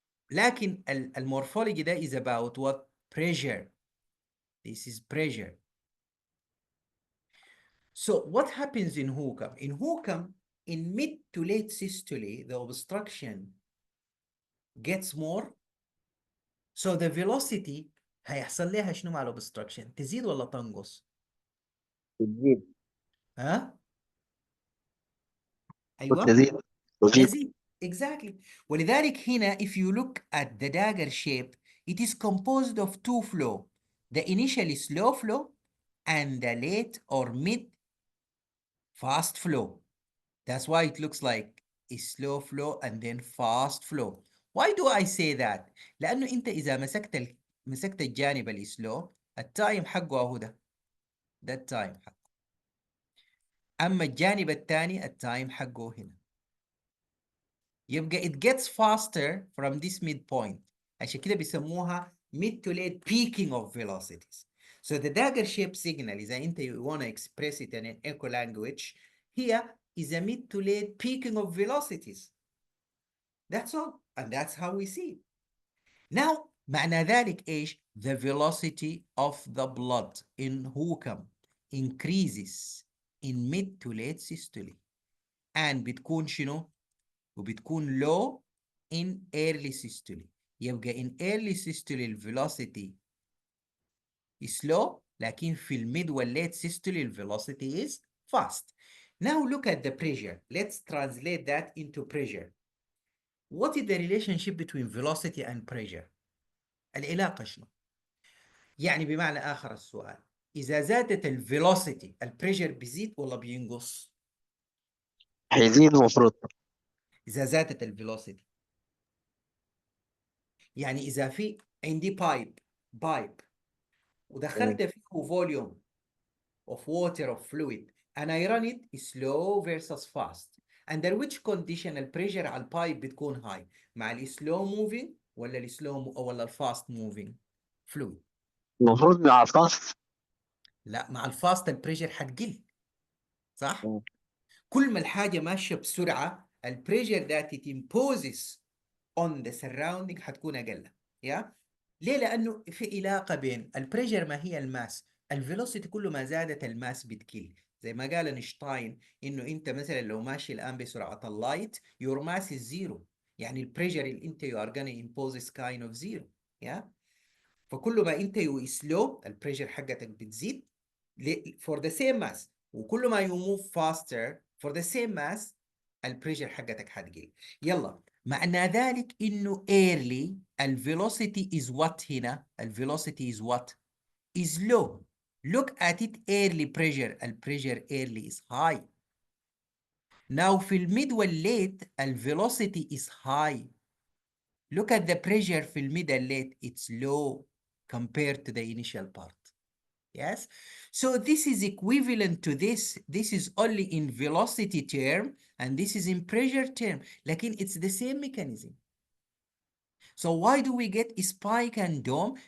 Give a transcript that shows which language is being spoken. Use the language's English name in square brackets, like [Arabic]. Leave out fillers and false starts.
[Arabic] لكن المورphology ده [English] is about what? Pressure. This is pressure. So what happens in Hookham? In Hookham, in mid to late systole, the obstruction gets more. So the velocity [Arabic] هيحصل لها شنو مع الobstruction؟ تزيد ولا تنقص؟ تزيد. ها؟ ايوه تزيد. تزيد. [English] Exactly. [Arabic] ولذلك هنا [English] if you look at the dagger shape, it is composed of two flow. The initially slow flow and the late or mid fast flow. That's why it looks like a slow flow and then fast flow. Why do I say that? [Arabic] لأنه أنت إذا مسكت الجانب السلو التايم حقه أهو ده التايم حقه. أما الجانب الثاني التايم حقه هنا. يبقى [English] it gets faster from this midpoint. [Arabic] عشان كده بيسموها [English] mid to late peaking of velocities. So the dagger shape signal [Arabic] إذا أنت [English] you want to express it in an echo language, here is a mid to late peaking of velocities. That's all. And that's how we see it. Now, [Arabic] معنى ذلك إيش؟ [English] The velocity of the blood in Hookham increases in mid to late systole. And [Arabic] بتكون شنو؟ وبتكون [English] low in early systole. [Arabic] يبقى [English] in early systole velocity is slow, [Arabic] لكن في [English] mid و late systole velocity is fast. Now look at the pressure. Let's translate that into pressure. What is the relationship between velocity and pressure? [Arabic] العلاقة شنو؟ يعني بمعنى آخر السؤال، إذا زادت الفيلوسيتي البريشر بيزيد ولا بينقص؟ حيزيد المفروض. إذا زادت الفيلوسيتي، يعني إذا في عندي بايب ودخلت فيه فوليوم [English] of water of fluid and I run it slow versus fast, under which condition [Arabic] البريشر على البايب بتكون هاي؟ مع السلو موفينج ولا ولا الفاست موفينج فلويد؟ المفروض مع الفاست. لا، مع الفاست البريشر حتقل، صح؟ كل ما الحاجة ماشية بسرعة البريشر [English] that it imposes on the surrounding [Arabic] حتكون أقل. يا ليه؟ لأنه في علاقة بين البريشر ما هي الماس، الفيلوسيتي كل ما زادت الماس بتقل. زي ما قال اينشتاين إنه أنت مثلا لو ماشي الآن بسرعة اللايت [English] your mass is zero، [Arabic] يعني البريشر اللي أنت [English] you are gonna impose is kind of zero. [Arabic] يا فكل ما أنت [English] you slow [Arabic] البريشر حقتك بتزيد [English] for the same mass، [Arabic] وكل ما [English] you move faster for the same mass [Arabic] البريشر حقتك حتقل. يلا معنى ذلك انه early الفيلوسيتي [English] is what [Arabic] هنا؟ الفيلوسيتي is what؟ [English] is low. Look at it early pressure، البريشر early is high. Now [Arabic] في الميد والليت الفيلوسيتي [English] is high. Look at the pressure [Arabic] في الميد والليت [English] it's low compared to the initial part. Yes, so this is equivalent to this. This is only in velocity term and this is in pressure term. Like it's the same mechanism. So why do we get a spike and dome?